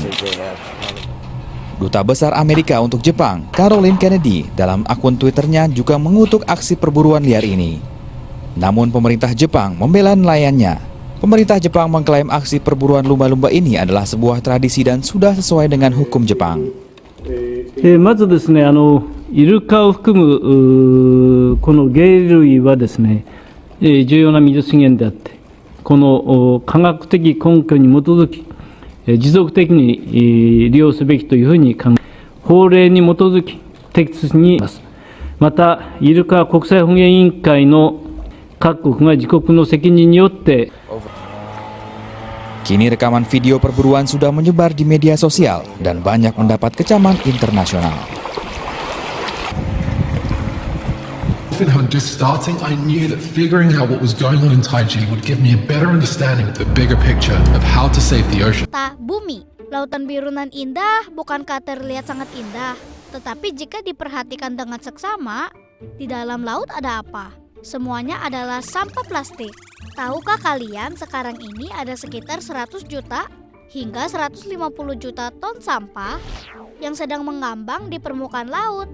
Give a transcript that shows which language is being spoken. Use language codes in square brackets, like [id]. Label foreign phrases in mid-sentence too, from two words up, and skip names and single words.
[id] Duta Besar Amerika untuk Jepang, Caroline Kennedy, dalam akun Twitternya juga mengutuk aksi perburuan liar ini. Namun pemerintah Jepang membela nelayannya. Pemerintah Jepang mengklaim aksi perburuan lumba-lumba ini adalah sebuah tradisi dan sudah sesuai dengan hukum Jepang. [ja] まずですね、イルカを含むこの鯨類はですね、重要な水資源であって、この科学的根拠に基づき、持続的に利用すべきというふうに考え、法令に基づき適切にます。また、イルカ国際捕鯨委員会の各国が自国の責任によって [id] Kini rekaman video perburuan sudah menyebar di media sosial dan banyak mendapat kecaman internasional. [en] Even when just starting, I knew that figuring out what was going on in Taiji would give me a better understanding of the bigger picture of how to save the ocean. [id] Bumi Lautan biru nan indah bukankah terlihat sangat indah? Tetapi jika diperhatikan dengan seksama, di dalam laut ada apa? Semuanya adalah sampah plastik. Tahukah kalian sekarang ini ada sekitar 100 juta hingga 150 juta ton sampah yang sedang mengambang di permukaan laut.